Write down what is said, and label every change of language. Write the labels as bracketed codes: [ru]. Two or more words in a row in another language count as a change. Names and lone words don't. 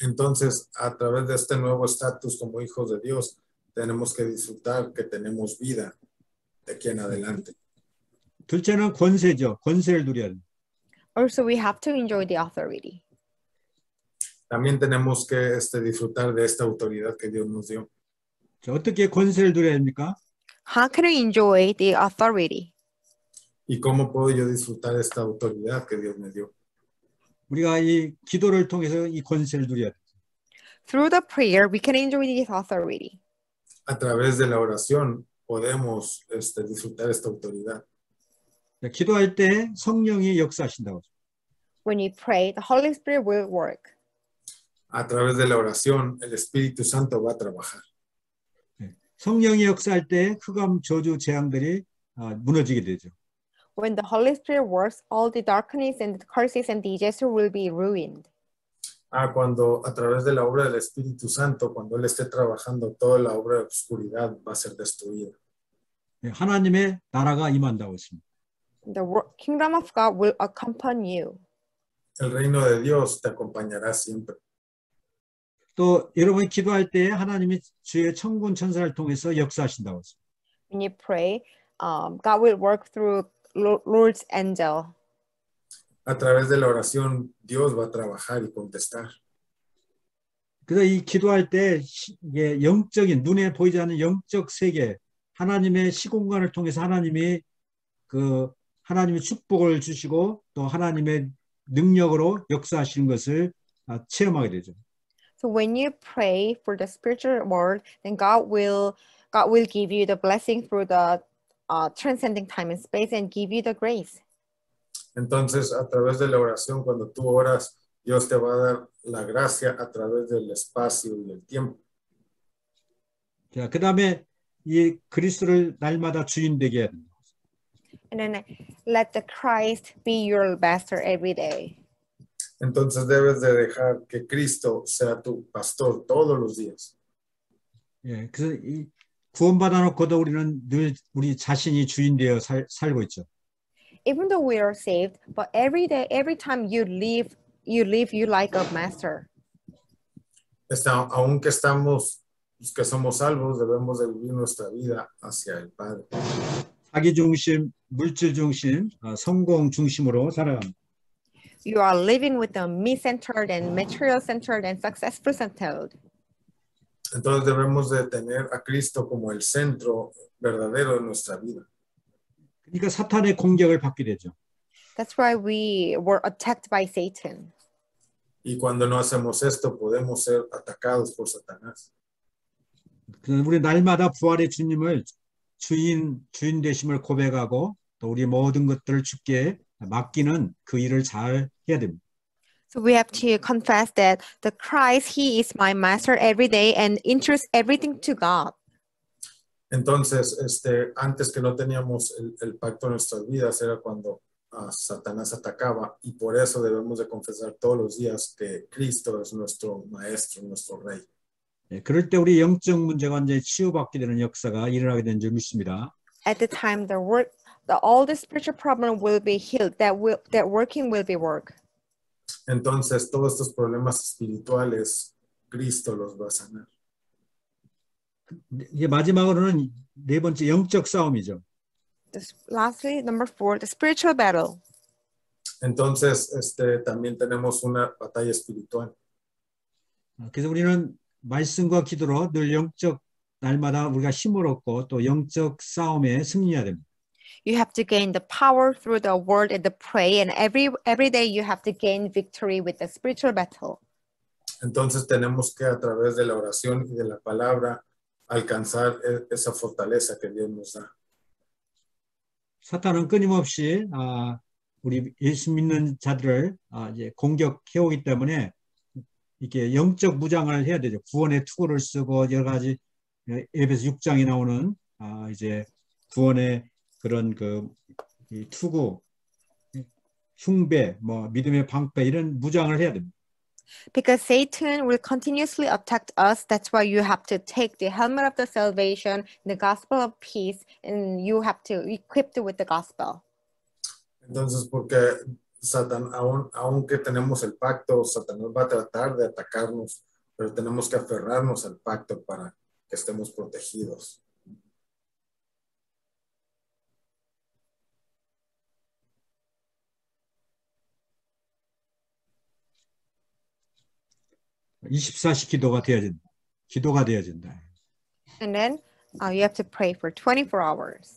[es] Entonces, a través de este nuevo estatus como hijos de Dios, tenemos que disfrutar que tenemos vida de aquí en adelante. [ko] 둘째는 권세죠. 권세를 누려야 돼요. [en] Also, we have to enjoy the authority. [es] También tenemos que disfrutar de esta autoridad que Dios nos dio. [ko] 자, 어떻게 권세를 누려야 됩니까? [en] How can we enjoy the authority? [es] ¿Y cómo puedo yo disfrutar de esta autoridad que Dios me dio? [ko] 우리가 이 기도를 통해서 이 권세를 누려야 돼요. [en] Through the prayer, we can enjoy this authority. [es] A través de la oración podemos disfrutar esta autoridad. [ko] 자, 기도할 때 성령이 역사하신다고. [en] When we pray, the Holy Spirit will work. [es] A través de la oración, el Espíritu Santo va a trabajar. [ko] 성령이 역사할 때 흑암, 저주, 재앙들이 무너지게 되죠. [en] When the Holy Spirit works, all the darkness and the curses and disaster will be ruined. [es] Cuando a través de la obra del Espíritu Santo, cuando Él esté trabajando, toda la obra de oscuridad va a ser destruida. [ko] 하나님의 나라가 임한다고 했습니다. [en] The kingdom of God will accompany you. [es] El reino de Dios te acompañará siempre. [ko] 또 여러분이 기도할 때 하나님이 주의 천군 천사를 통해서 역사하신다고 했습니다. [en] When you pray, God will work through Lord's angel. [es] A través de la oración, Dios va a trabajar y contestar. [ko] 그래서 이 기도할 때 이게 영적인 눈에 보이지 않는 영적 세계, 하나님의 시공간을 통해서 하나님이 하나님의 축복을 주시고 또 하나님의 능력으로 역사하시는 것을 체험하게 되죠. [en] So when you pray for the spiritual world, then God will give you the blessing through the transcending time and space and give you the grace. [es] Entonces, a través de la oración, cuando tú oras, Dios te va a dar la gracia a través del espacio y el tiempo. [ko] 자, 그다음에 이 그리스도를 날마다 주인 되게 해야 됩니다. [en] And then let the Christ be your master every day. [es] Entonces debes de dejar que Cristo sea tu pastor todos los días. [ko] 예, 그래서 이 구원받아 놓고도 우리는 늘 우리 자신이 주인 되어 살고 있죠. [en] Even though we are saved, but every day, every time you live you like a master. [es] Aunque que somos salvos, debemos de vivir nuestra vida hacia el Padre. [ko] 자기 중심, 물질 중심, 성공 중심으로 살아갑니다. [en] You are living with a me-centered and material-centered and successful-centered. [es] Entonces debemos de tener a Cristo como el centro verdadero de nuestra vida. [ko] 그러니까 사탄의 공격을 받게 되죠. [en] That's why we were attacked by Satan. [es] Y cuando no hacemos esto, podemos ser atacados por Satanás. [ko] 우리 날마다 부활의 주님을 주인 되심을 고백하고 또 우리 모든 것들을 주께 맡기는 그 일을 잘 해야 됩니다. [en] So we have to confess that the Christ, He is my master every day and entrust everything to God. [es] Entonces, antes que no teníamos el pacto en nuestras vidas, era cuando Satanás atacaba, y por eso debemos de confesar todos los días que Cristo es nuestro maestro, nuestro rey. [ko] 그럴 때 우리 영적 문제가 완전히 치유받게 되는 역사가 일어나게 된 줄 믿습니다. [en] At the time, all the spiritual problem will be healed. That working will be work. [es] Entonces, todos estos problemas espirituales, Cristo los va a sanar. [ko] 이제 마지막으로는 네 번째 영적 싸움이죠. [en] Lastly, number 4, the spiritual battle. [es] Entonces, también tenemos una batalla espiritual. [ko] 그래서 우리는 말씀과 기도로 늘 영적 날마다 우리가 힘을 얻고 또 영적 싸움에 승리해야 됩니다. [en] You have to gain the power through the word and the pray, and every day you have to gain victory with the spiritual battle. [es] Entonces tenemos que a través de la oración y de la palabra alcanzar esa fortaleza que Dios nos da. [ko] 사탄은 끊임없이 우리 예수 믿는 자들을 이제 공격해 오기 때문에 이렇게 영적 무장을 해야 되죠. 구원의 투구를 쓰고 여러 가지 에베소 6장에 나오는 이제 구원의 그런 이 투구, 흉배, 믿음의 방패 이런 무장을 해야 됩니다. [en] Because Satan will continuously attack us. That's why you have to take the helmet of the salvation, the gospel of peace, and you have to equip it with the gospel. [es] Entonces, porque aunque tenemos el pacto, Satanás va a tratar de atacarnos, pero tenemos que aferrarnos al pacto para que estemos protegidos. [ko] 기도가 되어진다. [en] And then you have to pray for 24 hours.